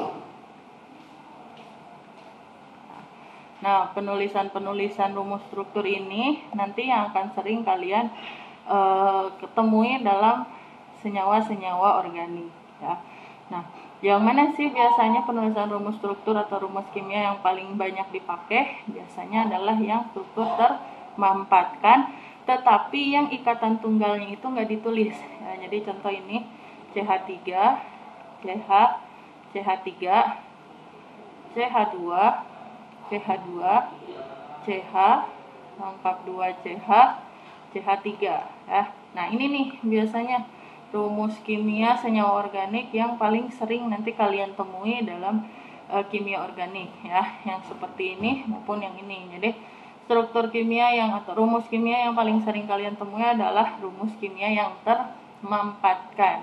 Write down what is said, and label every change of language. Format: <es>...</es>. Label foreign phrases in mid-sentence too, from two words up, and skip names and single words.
<id>Nah, penulisan rumus struktur ini nanti yang akan sering kalian ketemui dalam senyawa-senyawa organik ya. Nah, yang mana sih biasanya penulisan rumus struktur atau rumus kimia yang paling banyak dipakai? Biasanya adalah yang struktur termampatkan, tetapi yang ikatan tunggalnya itu nggak ditulis ya. Jadi contoh ini CH3, CH, CH3, CH2, CH2, CH, rangkap 2 CH, CH3 ya. Nah, ini nih biasanya rumus kimia senyawa organik yang paling sering nanti kalian temui dalam kimia organik ya, yang seperti ini maupun yang ini. Jadi struktur kimia atau rumus kimia yang paling sering kalian temui adalah rumus kimia yang termampatkan.</id>